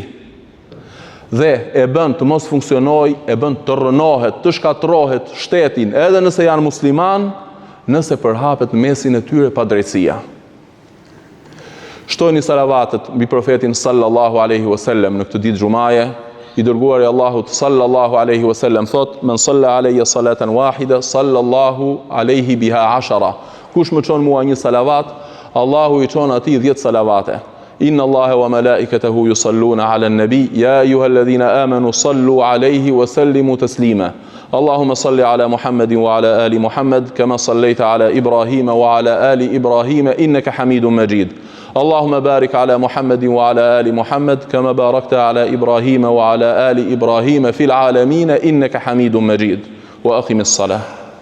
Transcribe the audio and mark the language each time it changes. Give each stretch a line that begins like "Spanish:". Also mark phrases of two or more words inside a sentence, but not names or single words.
Albanian: Dhe e bën të mos funksionoj, e bën të rënohet, të shkatrohet shtetin, edhe nëse janë musliman, nëse përhapet në mesin e tyre padrejtësia. Shtojni salavatet mbi profetin
Arabic: صلى الله عليه وسلم
Albanian: në këtë ditë xumaje. I dërguari i Allahut
Arabic: صلى الله عليه وسلم thot: "من صلى علي صلاة واحدة صلى الله عليه بها 10."
Albanian: Kush më çon mua një salavat, Allahu i çon atij 10 salavate.
Arabic: إن الله وملائكته يصلون على النبي يا أيها الذين آمنوا صلوا عليه وسلموا تسليما. اللهم صل على محمد وعلى آل محمد كما صليت على إبراهيم وعلى آل إبراهيم إنك حميد مجيد. اللهم بارك على محمد وعلى آل محمد كما باركت على إبراهيم وعلى آل إبراهيم في العالمين إنك حميد مجيد. وأقم الصلاة.